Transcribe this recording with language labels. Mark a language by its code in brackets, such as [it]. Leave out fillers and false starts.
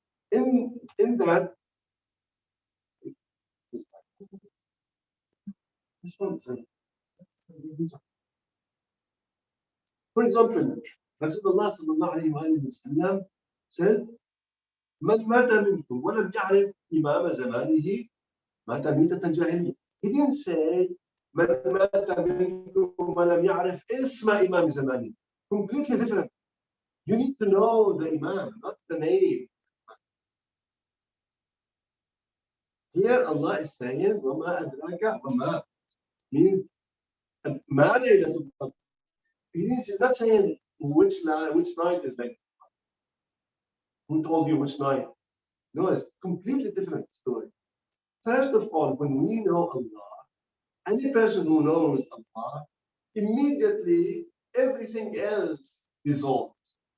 [en] In that, this one, for example, Rasulullah sallallahu alayhi wa sallam says, [ar] من مات منكم ولم يعرف إمام زمانه مات ميتة جاهلية. [en] He didn't say [ar] من مات منكم ولم يعرف اسم إمام زمانه. [en] Completely different. You need to know the Imam, not the name. Here Allah is saying [ar] وما أدراك وما [en] means [ar] ما ليلة القدر. [en] He's not saying which night is like. Who told you which night? No, it's a completely different story. First of all, when we know Allah, any person who knows Allah, immediately everything else dissolves.